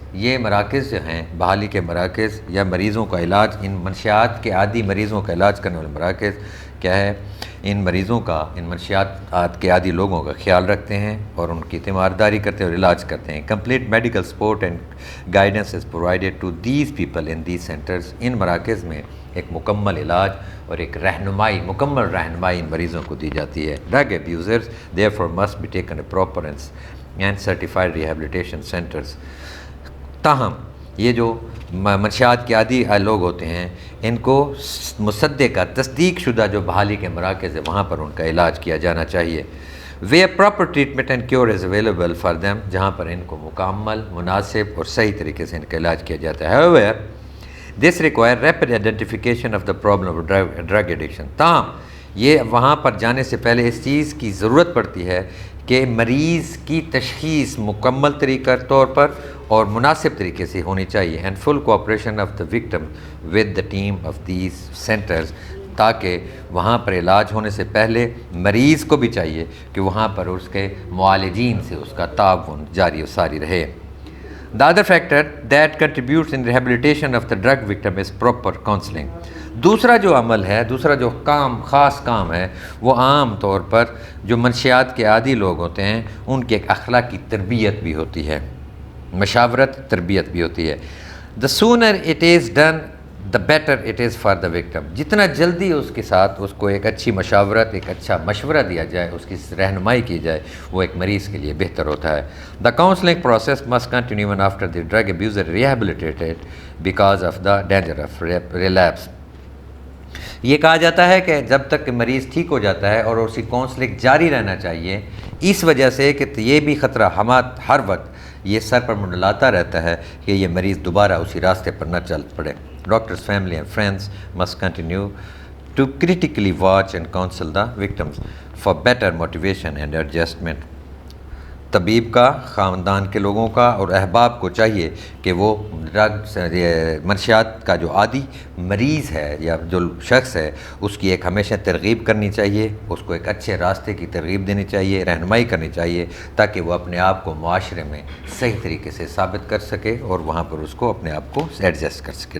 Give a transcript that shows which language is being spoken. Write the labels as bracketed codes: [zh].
[ur] یہ مراکز جو ہیں بحالی کے مراکز یا مریضوں کا علاج، ان منشیات کے عادی مریضوں کا علاج کرنے والے مراکز کیا ہے، ان مریضوں کا، ان منشیات کے عادی لوگوں کا خیال رکھتے ہیں اور ان کی تیمارداری کرتے ہیں اور علاج کرتے ہیں. [en] Complete medical support and guidance is provided to these people in these centres. [ur] ان مراکز میں ایک مکمل علاج اور ایک رہنمائی، مکمل رہنمائی ان مریضوں کو دی جاتی ہے. [en] Drug abusers therefore must be taken a proper and certified rehabilitation centers. [ur] تاہم یہ جو منشیات کے عادی لوگ ہوتے ہیں، ان کو مصدقہ تصدیق شدہ جو بحالی کے مراکز ہیں وہاں پر ان کا علاج کیا جانا چاہیے. [en] where proper treatment and cure is available for them. [ur] جہاں پر ان کو مکمل، مناسب اور صحیح طریقے سے ان کا علاج کیا جاتا ہے. [en] however this require rapid identification of the problem of drug addiction. [ur] تاہم یہ وہاں پر جانے سے پہلے اس چیز کی ضرورت پڑتی ہے کہ مریض کی تشخیص مکمل طریقہ طور پر اور مناسب طریقے سے ہونی چاہیے. [en] And full cooperation of the victim with the team of these centres. [ur] تاکہ وہاں پر علاج ہونے سے پہلے مریض کو بھی چاہیے کہ وہاں پر اس کے معالجین سے اس کا تعاون جاری و ساری رہے. [en] The other factor that contributes in rehabilitation of the drug victim is proper counseling. [ur] دوسرا جو عمل ہے، دوسرا جو خاص کام ہے، وہ عام طور پر جو منشیات کے عادی لوگ ہوتے ہیں ان کی ایک اخلاقی تربیت بھی ہوتی ہے، مشاورت تربیت بھی ہوتی ہے. [en] The sooner it is done the better it is for the victim. [ur] جتنا جلدی اس کے ساتھ اس کو ایک اچھی مشاورت، ایک اچھا مشورہ دیا جائے، اس کی رہنمائی کی جائے، وہ ایک مریض کے لیے بہتر ہوتا ہے. [en] The counseling process must continue even after the drug abuser rehabilitated because of the danger of relapse. [ur] یہ کہا جاتا ہے کہ جب تک کہ مریض ٹھیک ہو جاتا ہے اور اسی کاؤنسلنگ جاری رہنا چاہیے، اس وجہ سے کہ یہ بھی خطرہ ہر وقت یہ سر پر منڈلاتا رہتا ہے کہ یہ مریض دوبارہ اسی راستے پر نہ چل پڑے. [en] Doctors, family and friends must continue to critically watch and counsel the victims for better motivation and adjustment. [ur] طبیب کا، خاندان کے لوگوں کا اور احباب کو چاہیے کہ وہ ڈرگ منشیات کا جو عادی مریض ہے یا جو شخص ہے اس کی ایک ہمیشہ ترغیب کرنی چاہیے، اس کو ایک اچھے راستے کی ترغیب دینی چاہیے، رہنمائی کرنی چاہیے تاکہ وہ اپنے آپ کو معاشرے میں صحیح طریقے سے ثابت کر سکے اور وہاں پر اس کو اپنے آپ کو ایڈجسٹ کر سکے.